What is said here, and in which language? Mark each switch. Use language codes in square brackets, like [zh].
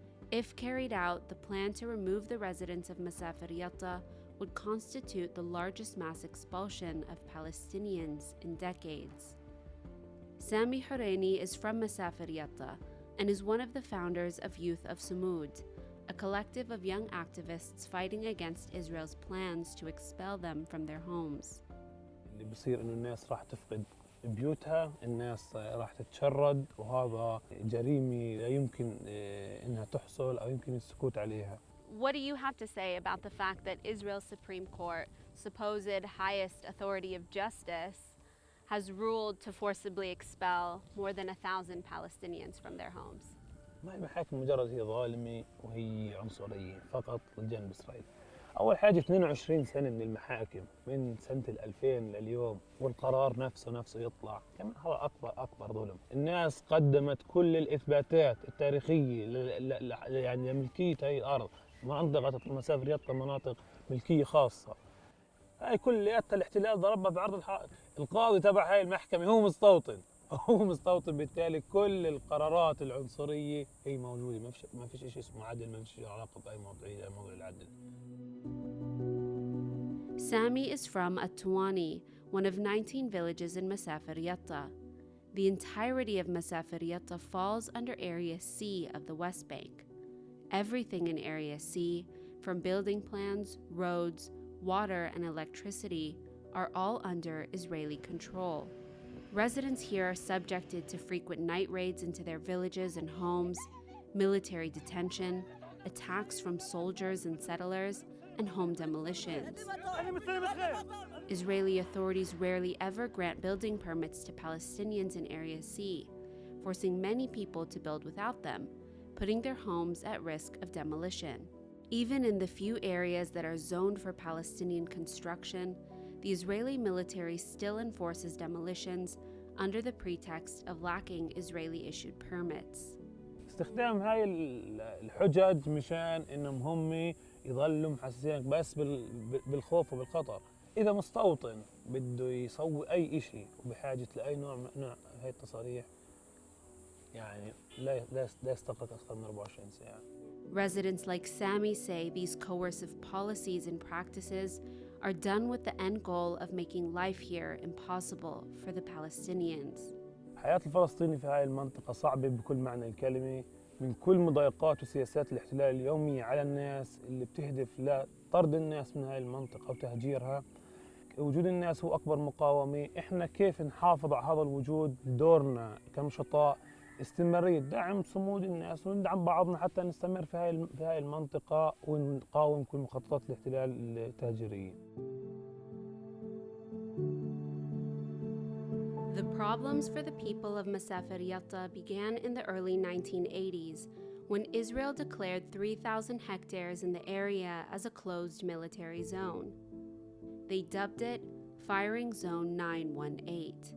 [en] If carried out, the plan to remove the residents of Masafer Yatta would constitute the largest mass expulsion of Palestinians in decades. Sami Horeini is from Masafer Yatta and is one of the founders of Youth of Sumud, a collective of young activists fighting against Israel's plans to expel them from their homes. [ar] اللي بصير إنه الناس راح تفقد بيوتها، الناس راح تتشرد، وهذا جريمة لا يمكن إنها تحصل أو يمكن السكوت عليها. [en] What do you have to say about the fact that Israel's Supreme Court, supposed highest authority of justice, has ruled to forcibly expel more than 1,000 Palestinians from their homes? [ar] ما هي محاكم مجرد هي ظالمة وهي عنصرية فقط لجانب إسرائيل. أول حاجة 22 سنة من المحاكم من سنة 2000 لليوم، والقرار نفسه يطلع، كمان هذا أكبر ظلم. الناس قدمت كل الإثباتات التاريخية يعني لملكية هاي الأرض، منطقة مسافر يطا مناطق ملكية خاصة. هاي كلياتها الاحتلال ضربها بعرض الحائط. القاضي تبع هاي المحكمة هو مستوطن هو مستوطن، بالتالي كل القرارات العنصرية هي موجودة. ما فيش شيء اسمه عدل، ما فيش علاقة بأي موضوع العدل. [en] Sami is from Atuani, one of 19 villages in Masafer Yatta. The entirety of Masafer Yatta falls under Area C of the West Bank. Everything in Area C, from building plans, roads, water, and electricity, are all under Israeli control. Residents here are subjected to frequent night raids into their villages and homes, military detention, attacks from soldiers and settlers, and home demolitions. Israeli authorities rarely ever grant building permits to Palestinians in Area C, forcing many people to build without them, putting their homes at risk of demolition. Even in the few areas that are zoned for Palestinian construction, the Israeli military still enforces demolitions under the pretext of lacking Israeli-issued permits. [ar] استخدام هاي الحجج مشان انهم هم يظلوا محسسينك بس بالخوف وبالخطر. اذا مستوطن بده يسوي اي شيء وبحاجه لاي نوع هاي التصاريح، يعني لا يستغرق اكثر من 24 ساعه. [en] Residents like Sami say these coercive policies and practices are done with the end goal of making life here impossible for the Palestinians. [ar] حياة الفلسطيني في هاي المنطقة صعبة بكل معنى الكلمة، من كل مضايقات وسياسات الاحتلال اليومية على الناس اللي بتهدف لطرد الناس من هاي المنطقة وتهجيرها. وجود الناس هو أكبر مقاومة. إحنا كيف نحافظ على هذا الوجود؟ دورنا كنشطاء استمرارية دعم صمود الناس وندعم بعضنا حتى نستمر في هاي المنطقة ونقاوم كل مخططات الاحتلال التهجيرية. [en] The problems for the people of Masafer Yatta began in the early 1980s when Israel declared 3,000 hectares in the area as a closed military zone. They dubbed it Firing Zone 918.